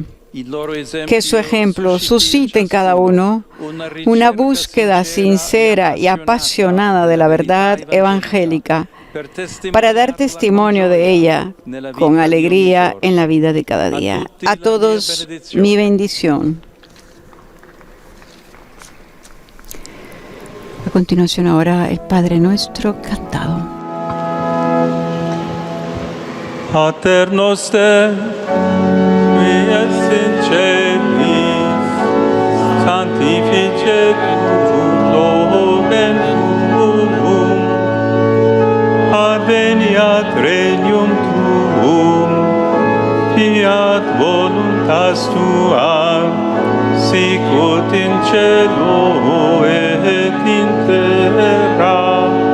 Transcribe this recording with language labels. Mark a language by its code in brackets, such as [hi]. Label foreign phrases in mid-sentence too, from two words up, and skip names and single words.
[es] Que su ejemplo suscite en cada uno una búsqueda sincera y apasionada de la verdad evangélica, para dar testimonio de ella con alegría en la vida de cada día. A todos, mi bendición. A continuación ahora el Padre Nuestro cantado. [la] Pater noster, qui es in celis, sanctificetur nomen tuum, adveniat regnum tuum, fiat voluntas tua, sicut in cielo et in terra.